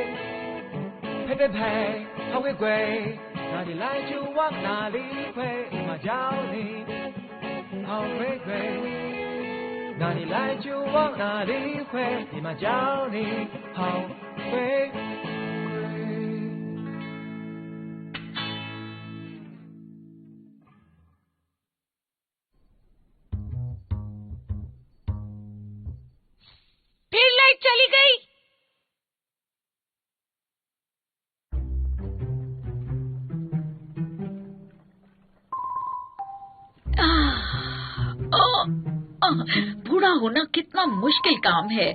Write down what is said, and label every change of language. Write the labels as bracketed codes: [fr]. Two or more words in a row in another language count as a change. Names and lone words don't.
[zh] 呸呸呸，好回归，哪里来就往哪里回，妈教你好回归。哪里来就往哪里回，立马教你好回归。 [hi] फिर लाइट चली गई। बूढ़ा होना कितना मुश्किल काम है।